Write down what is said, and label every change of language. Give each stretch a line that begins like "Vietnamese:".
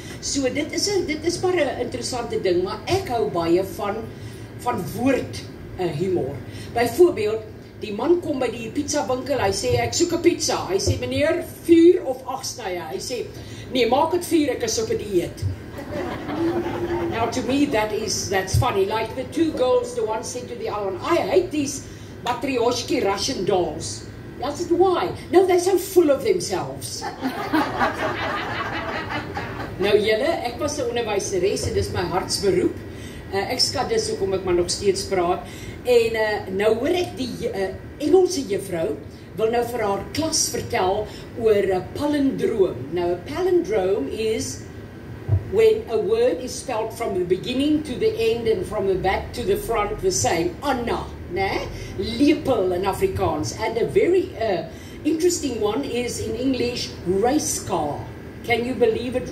Afrikaans: So dit is maar 'n interessante ding, maar ek hou baie van woord humor. Byvoorbeeld, die man kom by die pizza winkel, hy sê, ek soek 'n pizza. Hy sê, meneer, 4 of 8 snye. Hy sê, nee, maak het 4, ek is op 'n dieet.
English: Now to me, that's funny. Like the two girls, the one said to the other one, I hate these matryoshki Russian dolls. I said, why? No, they're so full of themselves.
Afrikaans: Nou julle, ek was 'n onderwyseres en dis my hartsberoep. Ek skat dis hoekom ek maar nog steeds praat. En nou hoor ek die Engelse juffrou wil nou vir haar klas vertel oor 'n palindroom.
English: Now a palindrome is when a word is spelled from the beginning to the end and from the back to the front the same. Anna, né? Lepel in Afrikaans. And a very interesting one is in English, race car. Can you believe it?